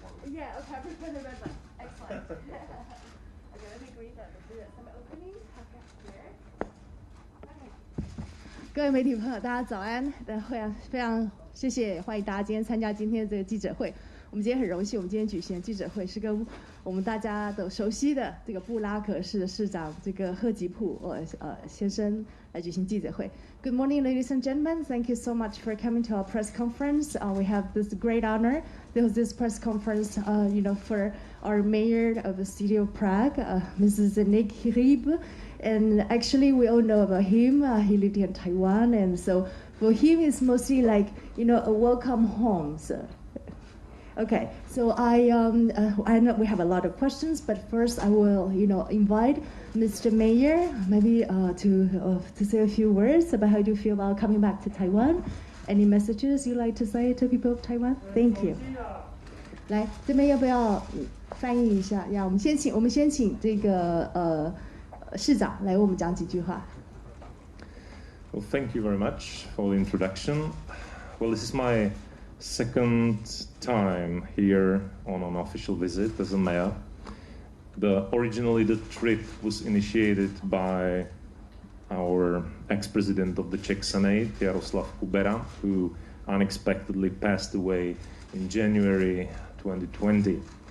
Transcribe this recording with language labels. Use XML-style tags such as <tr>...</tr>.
<en>Yeah, okay, I prefer the red one. Excellent. Okay, let me greet some openings. Here.</en> <zh>各位媒体朋友，大家早安！非常谢谢，欢迎大家今天参加今天的这个记者会。我们今天很荣幸，我们今天举行的记者会是跟我们大家都熟悉的这个布拉格市的市长这个贺吉普先生来举行记者会。</zh> <en>Good morning, ladies and gentlemen. Thank you so much for coming to our press conference. We have this great honor. This press conference, for our mayor of the city of Prague, Mrs. Zdeněk Hřib. And actually, we all know about him. He lived in Taiwan, and so for him, it's mostly like a welcome home. So. Okay, so I know we have a lot of questions, but first I will invite Mr. Mayor maybe to say a few words about how do you feel about coming back to Taiwan. Any messages you'd like to say to people of Taiwan? Thank you.</en> <zh>来，这边要不要翻译一下？呀，我们先请这个市长来为我们讲几句话。</zh> <en>Well, thank you very much for the introduction. Well, this is my second time here on an official visit as a mayor. Originally the trip was initiated by our ex-president of the Czech Senate, Jaroslav Kubera, who unexpectedly passed away in January 2020.</en>